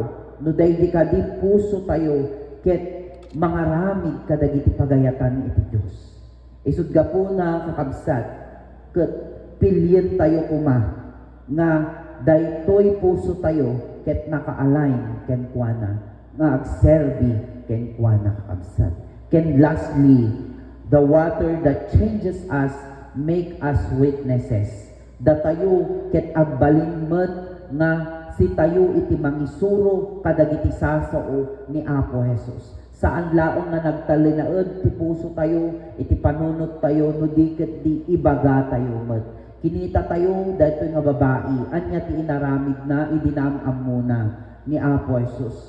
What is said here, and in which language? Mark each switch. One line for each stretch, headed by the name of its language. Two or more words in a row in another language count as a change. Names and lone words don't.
Iloko: No daydi kadi puso tayo ket mangaramid kadagiti pagayatan iti Dios. Isud gapuna kakabsat ket pilyen tayo kuma nga daytoy puso tayo ket naka-align ken kuana nga agserbi ken kuana kakabsat.
English: Ken lastly, the water that changes us make us witnesses.
Iloko: Datayo ket agbalinmet nga si tayo iti mangisuro kadagiti sasao ni Apo Jesus. Saan laong nga nagtalinaed ti puso tayo, iti panunot tayo, no di ket di ibaga tayo met. Kinita tayo daytoy nga babae, anya ti inaramid na idinamam muna ni Apo Jesus.